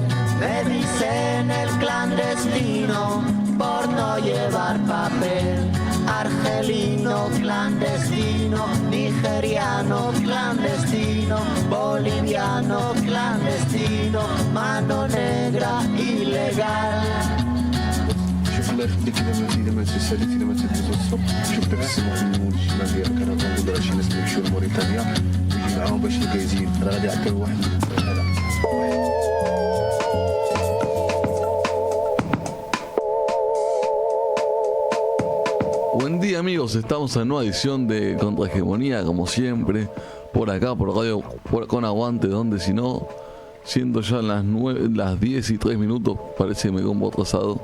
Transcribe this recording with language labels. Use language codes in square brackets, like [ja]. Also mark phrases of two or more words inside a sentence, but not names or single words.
[es] Me dicen el clandestino por no llevar papel. Argelino clandestino, nigeriano clandestino, boliviano clandestino, mano negra ilegal. [ar] شوف الله يخليك اذا ما تساليتي اذا ما تدوز الصبح شوف داك السمك الموج ديالك انا كنقول راه شي ناس كيمشيو لموريتانيا ويجي معاهم باش الكايزين راه غادي يعطيو واحد هذا. [es] Buen día amigos, estamos en nueva edición de Contrahegemonía, como siempre, por acá, por Radio con Aguante, donde si no, siendo ya las 10 y 3 minutos, parece que me como atrasado.